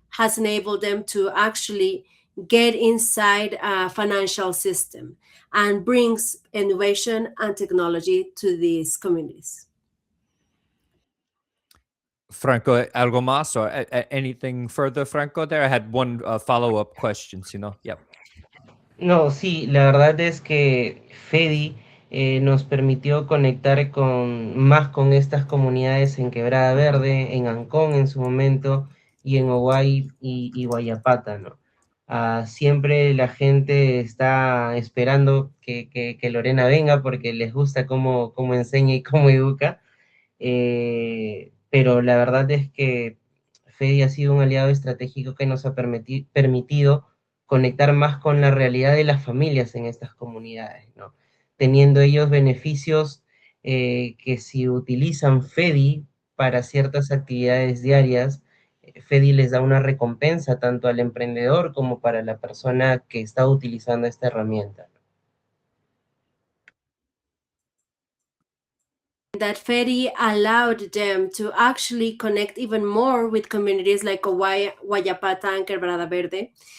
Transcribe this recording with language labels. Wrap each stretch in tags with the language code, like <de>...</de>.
<en>has enabled them to actually get inside a financial system and brings innovation and technology to these communities. Franco,</en> <es>algo más</es> <en>or anything further, Franco? There, I had one follow-up question. Yep.</en> <es>No, sí, la verdad es que Fedi nos permitió conectar más con estas comunidades en Quebrada Verde, en Ancón en su momento, y en Oguay y Guayapata, ¿no? Siempre la gente está esperando que Lorena venga porque les gusta cómo enseña y cómo educa, pero la verdad es que Fedi ha sido un aliado estratégico que nos ha permitido conectar más con la realidad de las familias en estas comunidades, ¿no? Teniendo ellos beneficios que si utilizan Fedi para ciertas actividades diarias, Fedi les da una recompensa tanto al emprendedor como para la persona que está utilizando esta herramienta.</es> <en>That Fedi allowed them to actually connect even more with communities like Guayapata and Quebrada Verde.</en>